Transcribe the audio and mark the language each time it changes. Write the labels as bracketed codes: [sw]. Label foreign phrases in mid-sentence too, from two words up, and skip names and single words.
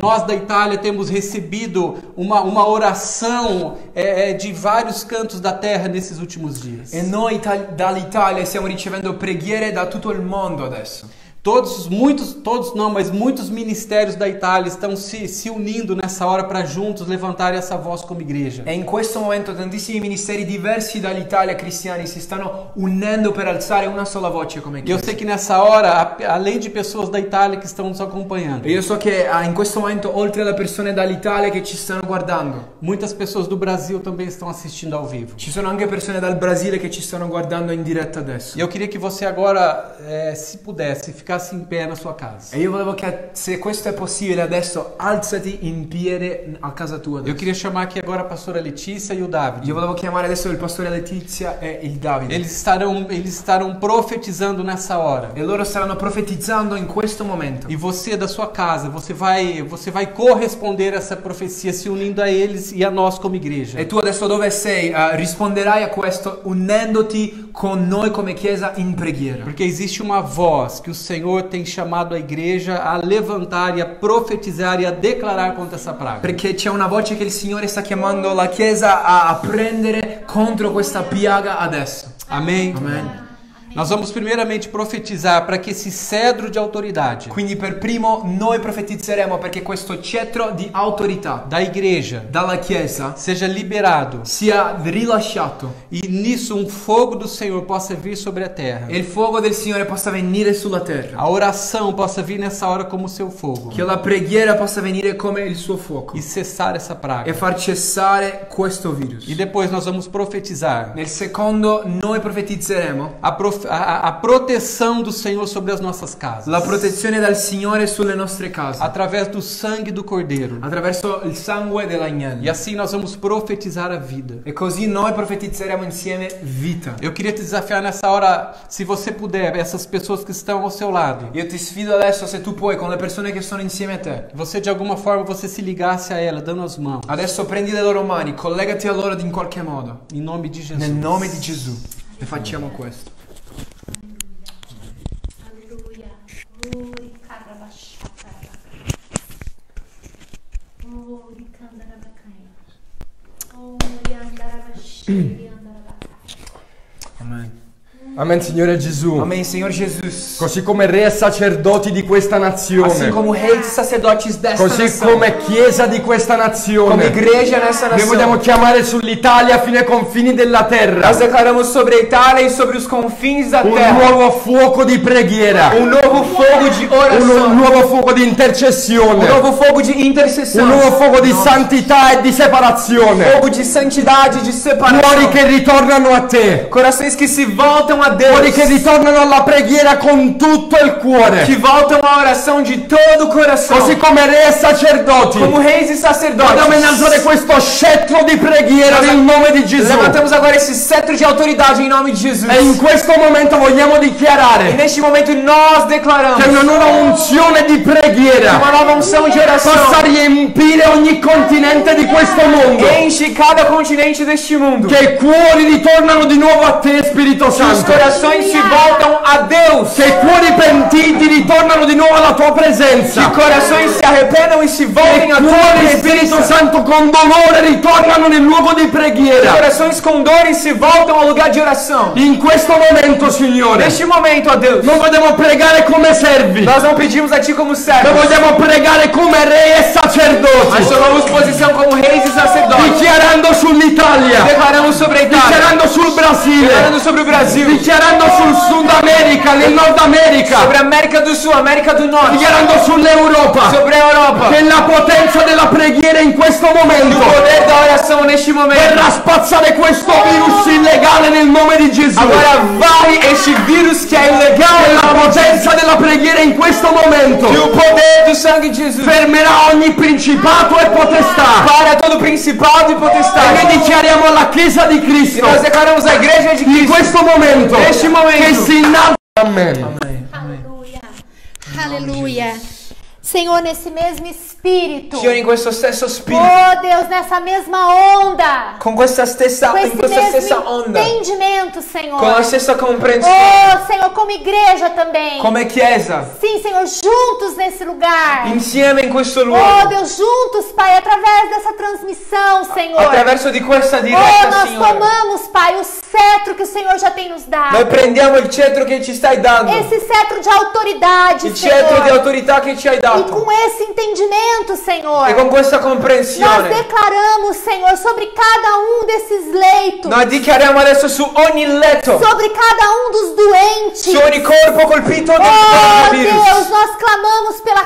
[pt] Nós da Itália temos recebido uma oração de vários cantos da terra nesses últimos dias. [it] E noi dall'Italia stiamo ricevendo preghiere da tutto il mondo adesso. [pt] Muitos ministérios da Itália estão se unindo nessa hora para juntos levantarem essa voz como igreja. [it] E in questo momento tantissimi ministeri diversi dall'Italia cristiani si stanno unendo per alzare una sola voce come [pt] E eu [it] Chiesa. [pt] sei que nessa hora, além de pessoas da Itália que estão nos acompanhando, [it] E io so che in questo momento, oltre alle persone dall'Italia che ci stanno guardando, [pt] muitas pessoas do Brasil também estão assistindo ao vivo. [it] ci sono anche persone dal Brasile che ci stanno guardando in diretta adesso. [pt] E eu queria que você agora, se pudesse, ficasse em pé na sua casa. [it] E io volevo che, se questo è possibile adesso, alzati in piede a casa tua [pt] Eu [it] adesso. [pt] queria chamar aqui agora a pastora Letícia e o David. [it] Io volevo chiamare adesso il pastore Letizia e il Davide. [pt] Eles estarão profetizando nessa hora. [it] E loro staranno profetizzando in questo momento. [pt] E você da sua casa, você vai corresponder a essa profecia se unindo a eles e a nós como igreja. [it] E tu adesso dove sei risponderai a questo unendoti con noi come Chiesa in preghiera. [pt] Porque existe uma voz que o Senhor tem chamado a igreja a levantar e a profetizar e a declarar contra essa praga. [it] Perché c'è una voce che il Signore sta chiamando la Chiesa a prendere contro questa piaga adesso. [pt] Amém? [it] Amen. [pt] Nós vamos primeiramente profetizar para que esse cedro de autoridade [it] Quindi per primo noi profetizzeremo perché questo cetro di autorità [pt] da igreja [it] dalla Chiesa [pt] seja liberado [it] sia rilasciato [pt] e nisso um fogo do Senhor possa vir sobre a terra. [it] e il fuoco del Signore possa venire sulla terra. [pt] A oração possa vir nessa hora como o seu fogo [it] Che la preghiera possa venire come il suo fuoco [pt] e cessar essa praga. [it] e far cessare questo virus. [pt] E depois nós vamos profetizar [it] Nel secondo noi profetizzeremo [pt] a proteção do Senhor sobre as nossas casas. [it] la protezione dal Signore sulle nostre case [pt] Através do sangue do Cordeiro. [it] attraverso il sangue [pt] E [it] dell'agnello. [pt] assim nós vamos profetizar a vida. [it] E così noi profetizzeremo insieme vita. [pt] Eu queria te desafiar nessa hora, se você puder, essas pessoas que estão ao seu lado. [it] Io ti sfido adesso, se tu puoi, con le persone che sono insieme a te. [pt] Você de alguma forma você se ligasse a ela, dando as mãos. [it] Adesso prendi le loro mani, collegati a loro in qualche modo. [pt] Em nome de Jesus. [it] Nel nome di Gesù. E facciamo questo. [pt] Aleluia. Ori carabachata. Ori candarabacai. Ori andarabashi andarabacai. [it] Amen. Amen, Signore Gesù. [pt] Amém, Senhor Jesus. [it] Così come re e sacerdoti di questa [pt] Assim [it] nazione, [pt] como reis e sacerdotes desta [it] così [pt] nação, [it] come chiesa di questa [pt] como [it] nazione, [pt] igreja nessa [it] noi vogliamo [pt] nação, [it] chiamare sull'Italia fino ai confini della terra [pt] nós declaramos sobre a Itália e sobre os confins da [it] un [pt] terra [it] nuovo fuoco di preghiera, [pt] novo fogo de [it] un [pt] oração, [it] nuovo fuoco di intercessione, [pt] novo fogo de intercessão, [it] un nuovo fuoco di santità e di separazione, [pt] fogo de santidade, de [it] cuori [pt] separação, [it] che ritornano a te, [pt] corações que se voltam a [it] cuori che [pt] Deus, [it] ritornano alla preghiera con tutto il cuore, [pt] que voltam à oração de todo o coração, [it] così come re e sacerdoti. [pt] como reis e sacerdotes. [it] Vogliamo innalzare questo scettro di preghiera nel nome di Gesù. [pt] Levantamos agora esse cetro de autoridade em nome de Jesus. [it] E in questo momento vogliamo [pt] E [it] dichiarare [pt] neste momento nós declaramos [it] che una nuova unzione di [pt] uma [it] preghiera [pt] nova unção de oração [it] possa riempire ogni continente di questo mondo. [pt] enche cada continente deste mundo. [it] Che i cuori ritornano di nuovo a te, Spirito [pt] Que os [it] Santo. [pt] corações se voltam a Deus. [it] Che i cuori pentiti ritornano di nuovo alla tua [pt] Que [it] presenza. [pt] corações se arrependam e se [it] Che [pt] voltem [it] i [pt] a tua [it] cuori, Spirito [pt] presença. [it] Santo, con dolore ritornano nel luogo di preghiera. [pt] Corações com dores se voltam ao lugar de oração. [it] In questo momento, Signore, [pt] Neste momento, ó Deus, [it] non vogliamo pregare come servi, [pt] nós não pedimos a Ti como [it] ma [pt] servos. [it] vogliamo pregare come re e sacerdoti. [pt] Nós tomamos posição como reis e sacerdotes. [it] Dichiarando sull'Italia, [pt] Declaramos sobre a Itália. [it] dichiarando sul Brasile, [pt] Declarando sobre o Brasil. [it] dichiarando sul Sud America, nel Nord America, [pt] Sobre a América do Sul, América do Norte. [it] dichiarando sull'Europa, [pt] Sobre a Europa. [it] che la potenza della preghiera in questo [pt] O [it] momento [pt] poder da oração neste momento. [it] verrà a spazzare questo virus illegale nel nome di Gesù. [pt] Agora vai este vírus que é [it] Che [pt] ilegal. [it] la potenza della preghiera in questo momento [pt] E o poder do sangue de Jesus [it] fermerà ogni principato e potestà. [pt] para todo principado e [it] E [pt] potestade. [it] noi dichiariamo la Chiesa di [pt] E [it] Cristo [pt] nós declaramos a igreja de [it] in [pt] Cristo. [it] questo momento [pt] Neste momento. [it] che si innalza. Amen. [pt] Aleluia. Aleluia. Senhor, nesse mesmo espírito. Senhor, [it] in questo stesso spirito, [pt] Oh Deus, nessa mesma onda. [it] con questa stessa, [pt] Com [it] in [pt] esse [it] questa stessa [pt] mesmo [it] onda, [pt] entendimento, Senhor. [it] con la stessa comprensione, [pt] Oh Senhor, como igreja também. [it] come Chiesa, [pt] Sim, Senhor, juntos nesse lugar. [it] insieme in questo [pt] Oh [it] luogo, [pt] Deus, juntos, Pai, através dessa transmissão, Senhor. [it] attraverso di questa [pt] Oh, [it] diretta, [pt] nós [it] Signore. [pt] tomamos, Pai, o cetro que o Senhor já tem nos dado. [it] Noi prendiamo il cetro che ci stai dando, [pt] Esse cetro de autoridade, [it] il cetro [pt] Senhor. [it] di autorità che ci hai [pt] E [it] dato, [pt] com esse entendimento, Senhor, [it] e con questa [pt] nós [it] comprensione, [pt] declaramos, Senhor, sobre cada um desses leitos, [it] noi dichiariamo adesso su ogni letto, [pt] sobre cada um dos doentes. [it] su ogni corpo colpito [pt] Oh [it] dal [pt] Deus, [it] virus. [pt] nós clamamos pela